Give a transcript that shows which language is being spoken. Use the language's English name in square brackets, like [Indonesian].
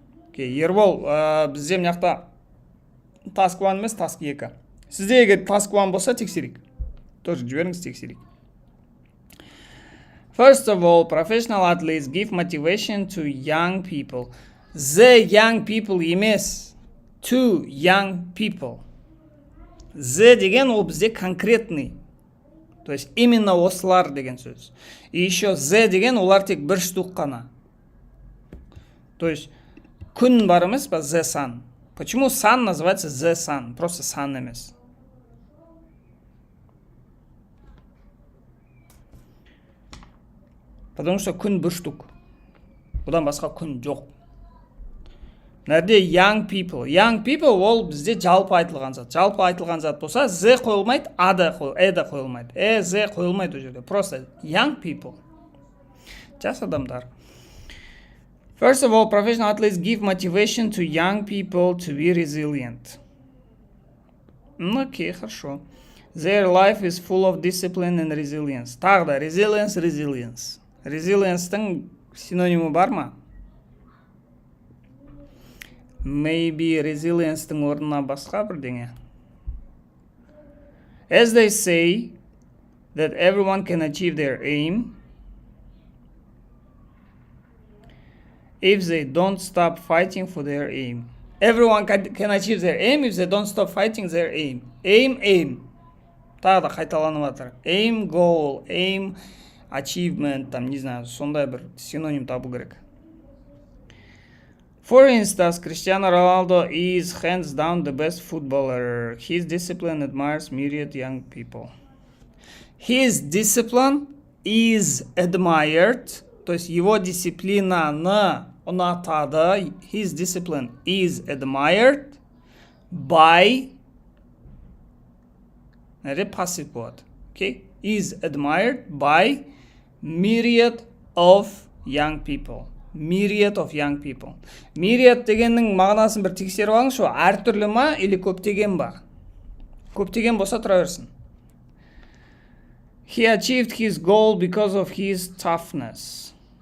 [Kazakh] Okay, Ербол, бізде мына жақта [English] task 1 [Kazakh] емес, [English] task 2. [Kazakh] Сізде егер task 1 болса, тексерейік. [Russian] Тоже [Kazakh] жіберіңіз, тексерейік. [English] First of all, professional athletes give motivation to young people. The young people [Kazakh] емес, [English] to young people. [Kazakh] The деген ол бізде [Russian] конкретный. То есть [Kazakh] именно осылар деген сөз. [Russian] И еще [Kazakh] the деген олар тек бір штук қана. [Russian] То есть [Kazakh] күн бар емес па, [English] the sun. [Russian] Почему sun называется [English] the sun? [Russian] Просто [Kazakh] sun емес. [Russian] Потому что [Kazakh] күн бір штук. Бұдан басқа күн жоқ. Нәрде [English] young people. Young people [Kazakh] ол бізде жалпы айтылған зат. Жалпы айтылған зат болса, the қойылмайды, да қойылмайды. The қойылмайды о жерде. [Russian] Просто [English] young people. [Kazakh] Жас адамдар. [English] First of all, professional athletes give motivation to young people to be resilient. [Russian] Окей, хорошо. [English] Their life is full of discipline and resilience. [Kazakh] Тағы да, resilience. Resilience-тің синонимі бар ма? [English] Maybe resilience-тің [Kazakh] орнына басқа бірдеңе. [English] As they say that everyone can achieve their aim if they don't stop fighting for their aim. Everyone can achieve their aim if they don't stop fighting their aim. Aim. [Kazakh] Тағы да қайталанып жатыр. Aim, goal, aim, achievement, [Russian] там, не знаю, [Kazakh] сондай бір синоним табу керек. [English] For instance, Cristiano Ronaldo is hands down the best footballer. His discipline admires myriad young people. His discipline is admired, [Russian] то есть его [Kazakh] дисциплинаны ұнатады. [English] His discipline is admired by, passive [Kazakh] болады. [English] Okay? Is admired by myriad of young people. Myriad of young people. [Kazakh] Myriad дегеннің мағынасын бір тексеріп алыңызшы, әртүрлі ма [Russian] или [Kazakh] көптеген ба? Көптеген болса тұра берсін. [English] He achieved his goal because of his toughness.